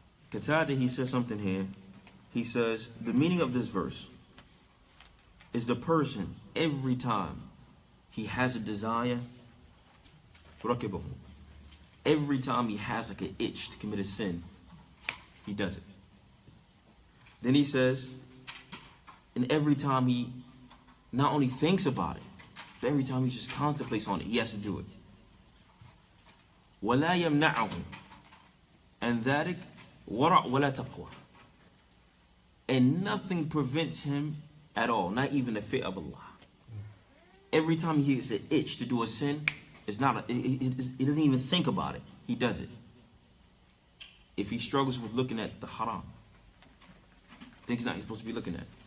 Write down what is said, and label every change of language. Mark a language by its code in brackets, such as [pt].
[en] Qatada, he says something here. He says, the meaning of this verse is the person, every time he has a desire, rakibahu. Every time he has like an itch to commit a sin, he does it. Then he says, and every time he not only thinks about it, but every time he just contemplates on it, he has to do it. [ar] وَلَا يَمْنَعَهُ [en] and [ar] ذَلِكَ وَرَعْ وَلَا تَقْوَى. [en] And nothing prevents him at all, not even the fear of Allah. Every time he gets an itch to do a sin, he doesn't even think about it. He does it. If he struggles with looking at the haram, things not he's supposed to be looking at.